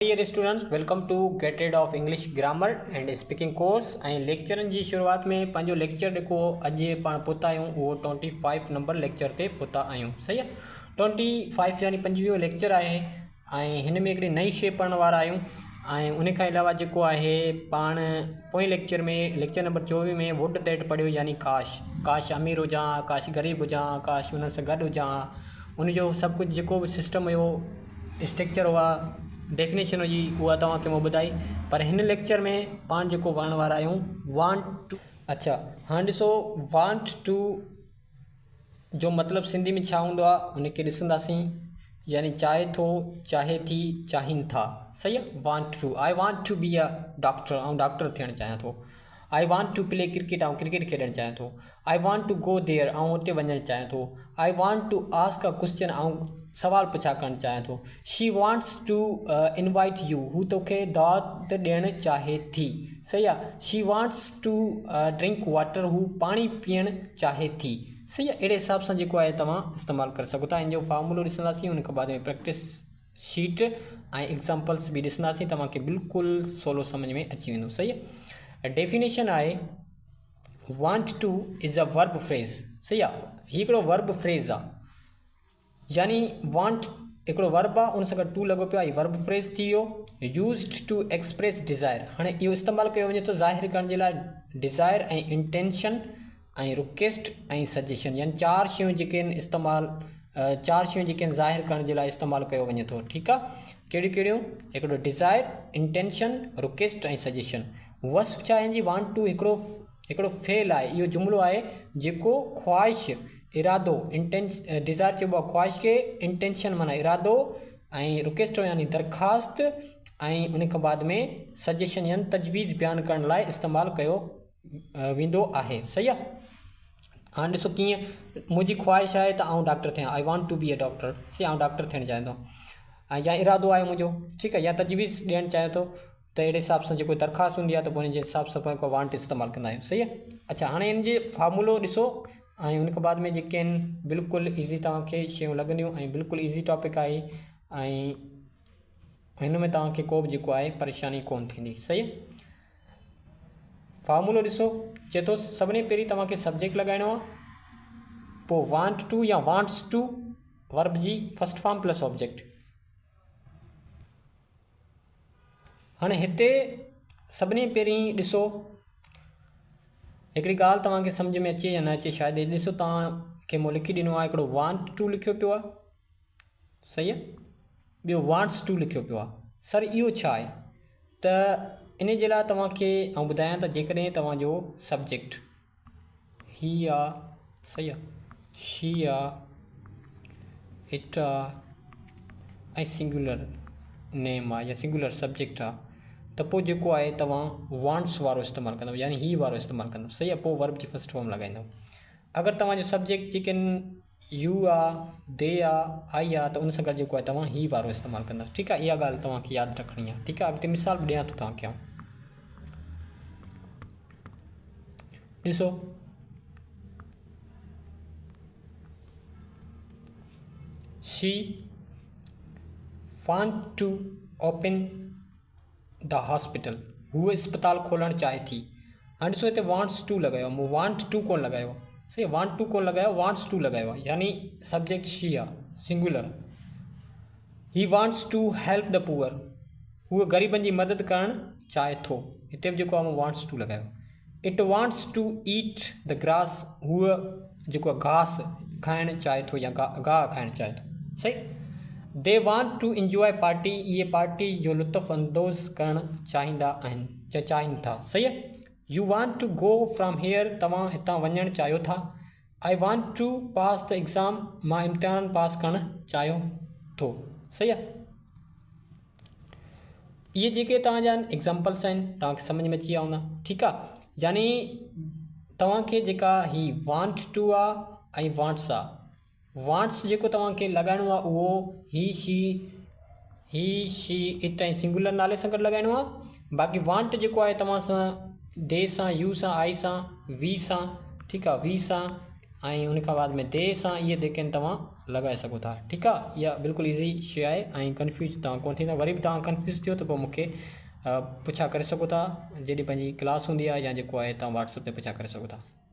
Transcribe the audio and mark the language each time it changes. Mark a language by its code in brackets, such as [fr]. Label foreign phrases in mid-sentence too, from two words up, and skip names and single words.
[en] Dear students, welcome to get rid of English grammar and speaking course. [sd] लेक्चरन की शुरुआत में पंहिंजो लेक्चर जेको अॼु पाण पहुता आहियूं उहो 25 नंबर लेक्चर ते पहुता आहियूं। सही आहे, 25 यानी 25 लेक्चर आहे ऐं हिन में हिकिड़ी नई शइ पढ़ण वारा आहियूं। ऐं उन खां अलावा जेको आहे पाण पोएं लेक्चर में लेक्चर नंबर 24 में [en] would that [sd] पढ़ियो, यानी काश अमीर हुजां, काश ग़रीब हुजां, काश हुन सां गॾु हुजां, उनजो सभु कुझु जेको बि सिस्टम हुयो, स्ट्रक्चर हुआ, डेफिनेशन हुई, उहा तव्हांखे मां ॿुधाई। पर हिन लेक्चर में पाण जेको पढ़ण वारा आहियूं [en] want to. [sd] अच्छा, हाणे ॾिसो, [en] want to [sd] जो मतिलबु सिंधी में छा हूंदो आहे उनखे ॾिसंदासीं। यानी चाहे थो, चाहे थी, चाहिनि था। सही आहे, [en] want to. I want to be a doctor, [sd] ऐं डॉक्टर थियणु चाहियां थो। [en] I want to play cricket, [sd] ऐं क्रिकेट खेॾणु चाहियां थो। [en] I want to go there, [sd] ऐं हुते वञणु चाहियां थो। [en] I want to ask a question, [sd] ऐं सवाल पुछा करणु चाहियां थो। [en] She wants to invite you, [sd] हू तोखे दावत ॾियणु चाहे थी। सही आहे, [en] She wants to drink water, [sd] हू पाणी पीअणु चाहे थी। सही आहे, अहिड़े हिसाब सां जेको आहे तव्हां इस्तेमालु करे सघो था। इन जो फार्मूलो ॾिसंदासीं, उन खां बाद में [en] practice sheet [sd] ऐं एग्ज़ाम्पल्स बि ॾिसंदासीं। तव्हांखे बिल्कुलु सवलो सम्झ में अची वेंदो। सही आहे, डेफिनेशन आहे [en] want to is a verb phrase. [sd] सही आहे, हीउ हिकिड़ो [en] verb phrase [sd] आहे, यानी वांट हिकिड़ो वर्ब आहे, उन सां गॾु टू लॻो पियो आहे, [en] verb phrase [sd] थी वियो। [en] used to express desire, [sd] हाणे इहो इस्तेमालु कयो वञे थो ज़ाहिर करण जे लाइ डिज़ायर ऐं इंटेंशन ऐं रिक्वेस्ट ऐं सजेशन, यानी चार शयूं जेके आहिनि चार शयूं जेके आहिनि ज़ाहिर करण जे लाइ इस्तेमालु कयो वञे थो। ठीकु आहे, कहिड़ियूं कहिड़ियूं? हिकिड़ो डिज़ायर, इंटेंशन, रिक्वेस्ट ऐं सजेशन। वस्फ छा आहे जी? [en] want to [sd] हिकिड़ो फेल आहे, इहो जुमिलो आहे जेको ख़्वाहिश, इरादो, डिज़ायर चइबो आहे ख़्वाहिश खे, इंटेंशन माना इरादो, ऐं रिक्वेस्ट यानी दरख़्वास्त, ऐं उन खां बाद में सजेशन यानी तजवीज़ बयानु करण लाइ इस्तेमालु कयो वेंदो आहे। सही आहे, हाणे ॾिसो कीअं। मुंहिंजी ख़्वाहिश आहे त आउं डॉक्टर थियां, [en] I want to be a doctor. [sd] सही, आउं डॉक्टर थियणु चाहियां थो, ऐं या इरादो आहे मुंहिंजो, ठीकु आहे, या तजवीज़ ॾियणु चाहियां थो, त अहिड़े हिसाब सां जेको दरख़्वास्त हूंदी आहे त पोइ हुन जे हिसाब सां पाण को वांट इस्तेमालु कंदा आहियूं। सही आहे, अच्छा, हाणे हिन जे फार्मूलो ॾिसो, ऐं उन खां बाद में जेके आहिनि बिल्कुलु ईज़ी तव्हांखे शयूं लॻंदियूं, ऐं बिल्कुलु [en] easy topic [sd] आहे, ऐं हिन में तव्हांखे को बि जेको आहे परेशानी कोन थींदी। सही आहे, फार्मूलो ॾिसो, चए थो सभिनी पहिरीं तव्हांखे सब्जेक्ट लॻाइणो आहे, पोइ [en] want to [sd] या [en] wants to verb [sd] जी [en] first form plus object. [sd] हाणे हिते सभिनी पहिरीं ॾिसो, हिकिड़ी ॻाल्हि तव्हांखे सम्झ में अचे या न अचे शायदि। ॾिसो, तव्हांखे मूं लिखी ॾिनो आहे, हिकिड़ो [en] want to [sd] लिखियो पियो आहे। सही आहे, ॿियो [en] wants to [sd] लिखियो पियो आहे। सर इहो छा आहे? त इन जे लाइ तव्हांखे आउं ॿुधायां त जेकॾहिं तव्हांजो सब्जेक्ट ही आहे, सही आहे, शी आहे, इट आहे, ऐं [en] singular name [sd] आहे या [en] singular subject [sd] आहे, त पोइ जेको आहे तव्हां वांट्स वारो इस्तेमालु कंदव, यानी ही वारो इस्तेमालु कंदव। सही आहे, पोइ वर्ब जी [en] first form [sd] लॻाईंदव। अगरि तव्हांजो सब्जेक्ट जेके यू आहे, दे आहे, आई आहे, त उन सां गॾु जेको आहे तव्हां ही वारो इस्तेमालु कंदव। ठीकु आहे, इहा ॻाल्हि तव्हांखे यादि रखणी आहे। ठीकु आहे, अॻिते मिसाल बि ॾियां थो तव्हांखे आउं। ॾिसो, [en] She want to open the hospital, [sd] हूअ अस्पताल खोलणु चाहे थी। हाणे ॾिसो, हिते [en] wants to [sd] लॻायो आहे, मूं [en] want to [sd] कोन लॻायो आहे। सही, [en] want to [sd] कोन लॻायो, [en] wants to [sd] लॻायो आहे, यानी सब्जेक्ट शी आहे, सिंगुलर। [en] He wants to help the poor, [sd] हूअ ग़रीबनि जी मदद करणु चाहे थो, हिते बि जेको आहे मूं [en] wants to [sd] लॻायो। [en] It wants to eat the grass, [sd] हूअ जेको आहे घास खाइणु चाहे थो या गाह खाइणु चाहे थो। [en] सही, They want to enjoy party, [sd] इहे पार्टी जो लुत्फ़ अंदोज़ करणु चाहींदा आहिनि या चाहिनि था। सही आहे, [en] You want to go from here, [sd] तव्हां हितां वञणु चाहियो था। [en] I want to pass the exam, [sd] मां इम्तिहान पास करणु चाहियो थो। सही आहे, इहे जेके तव्हांजा एग्ज़ाम्पल्स आहिनि तव्हांखे सम्झ में अची विया हूंदा। ठीकु आहे, यानी तव्हांखे जेका ही [en] want to [sd] आहे ऐं वांट्स आहे, वांट्स जेको तव्हांखे लॻाइणो आहे उहो [en] he she it [sd] ऐं सिंगुलर नाले सां गॾु लॻाइणो आहे। बाक़ी वांट जेको आहे तव्हां सां दे सां, यू सां, आई सां, वी सां, ठीकु आहे, वी सां ऐं उन खां बाद में दे सां इहे जेके आहिनि तव्हां लॻाए सघो था। ठीकु आहे, इहा बिल्कुलु ईज़ी शइ आहे ऐं कंफ्यूज तव्हां कोन थींदा। वरी बि तव्हां कंफ्यूज थियो त पोइ मूंखे पुछा करे सघो था, जॾहिं पंहिंजी क्लास हूंदी आहे या जेको आहे तव्हां व्हाट्सअप ते पुछा करे सघो था।